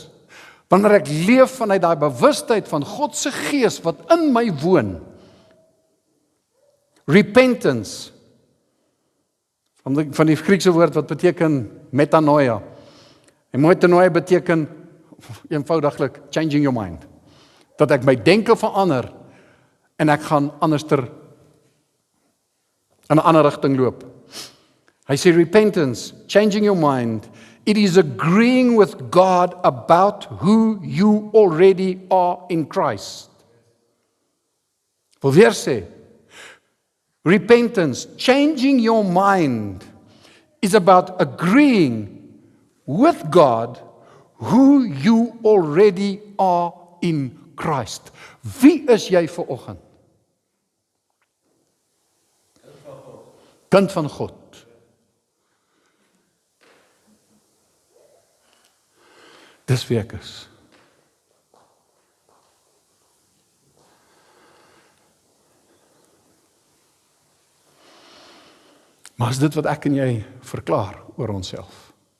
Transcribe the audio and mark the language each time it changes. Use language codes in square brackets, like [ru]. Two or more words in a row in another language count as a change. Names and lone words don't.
[af] Wanneer ek leef vanuit daai bewustheid van God se Gees wat in my woon. Repentance, van die Griekse woord wat beteken metanoia. En metanoia beteken eenvoudiglik [en] changing your mind. [af] Dat ek my denke verander en ek gaan anderster in 'n ander rigting loop. Hy sê [en] repentance, changing your mind, it is agreeing with God about who you already are in Christ. [af] Wil weer sê, [en] repentance, changing your mind, is about agreeing with God who you already are in Christ. [af] Wie is jy vanoggend? Kind van God. Dis wie ek is. Maar is dit wat ek en jy verklaar oor onsself?